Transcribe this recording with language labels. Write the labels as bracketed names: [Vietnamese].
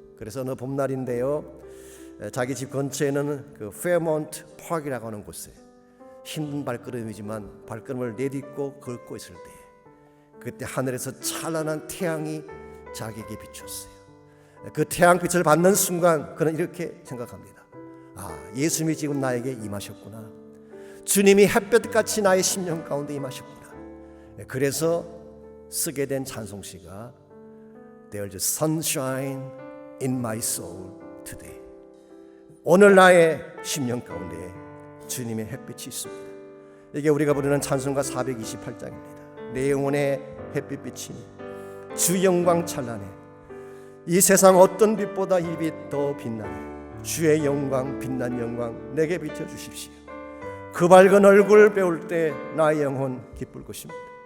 [Korean] 그래서 어느 봄날인데요, 자기 집 근처에는 그 페어몬트 파크라고 하는 곳에 힘든 발걸음이지만 발걸음을 내딛고 걷고 있을 때 그때 하늘에서 찬란한 태양이 자기에게 비췄어요. 그 태양빛을 받는 순간 그는 이렇게 생각합니다. 예수님이 지금 나에게 임하셨구나. 주님이 햇볕같이 나의 심령 가운데 임하셨구나. 그래서 쓰게 된 찬송시가 [English] There's sunshine in my soul today. [Korean] 오늘 나의 심령 가운데 주님의 햇빛이 있습니다. 이게 우리가 부르는 찬송가 428장입니다. 내 영혼의 햇빛 비치니 주 영광 찬란해. 이 세상 어떤 빛보다 이 빛 더 빛나네. 주의 영광 빛난 영광 내게 비춰주십시오. 그 밝은 얼굴 배울 때 나의 영혼 기쁠 것입니다.